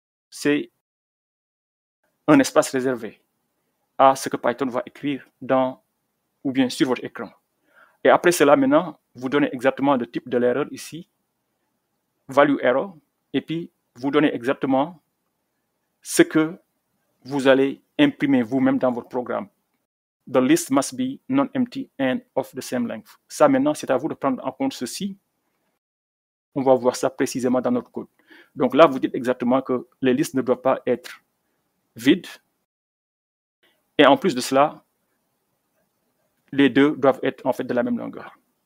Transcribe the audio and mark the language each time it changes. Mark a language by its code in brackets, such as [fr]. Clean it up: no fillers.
[fr] C'est un espace réservé à ce que Python va écrire dans ou bien sur votre écran. Et après cela, maintenant, vous donnez exactement le type de l'erreur ici, value error, et puis vous donnez exactement ce que vous allez imprimer vous-même dans votre programme. [en] The list must be non-empty and of the same length. [fr] Ça, maintenant, c'est à vous de prendre en compte ceci. On va voir ça précisément dans notre code. Donc là, vous dites exactement que les listes ne doivent pas être vides. Et en plus de cela, les deux doivent être en fait de la même longueur.